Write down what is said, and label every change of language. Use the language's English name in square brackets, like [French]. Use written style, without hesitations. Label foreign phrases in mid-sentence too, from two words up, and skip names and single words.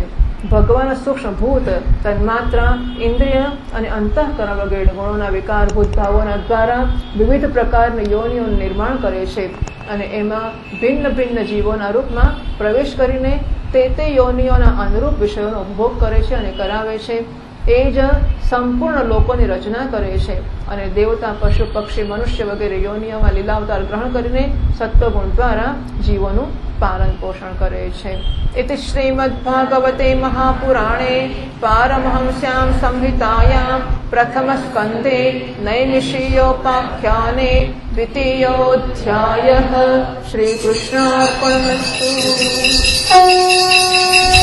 [Gujarati] ભગવાન સૂક્ષ્મ ભૂત તન્માત્રા, ઇન્દ્રિય અને અંતઃકરણ વગેરે ગુણોના વિકારભૂત ભાવોના દ્વારા વિવિધ પ્રકારની યોનિઓનું નિર્માણ કરે છે અને એમાં ભિન્ન ભિન્ન જીવોના રૂપમાં પ્રવેશ કરીને તે યોનિઓના અનુરૂપ વિષયોનો ઉપભોગ કરે છે અને કરાવે છે. એ જ સંપૂર્ણ લોકોની રચના કરે છે અને દેવતા, પશુ, પક્ષી, મનુષ્ય વગેરે યોનિઓમાં લીલાવતાર ગ્રહણ કરીને સત્વગુણ દ્વારા જીવોનું પાલન પોષણ કરે છે. [Sanskrit] इति श्रीमद्भागवते महापुराणे पारमहंस्यां संहितायां प्रथमस्कन्धे नैमिषीयोपाख्याने द्वितीयोऽध्यायः. श्रीकृष्णार्पणमस्तु.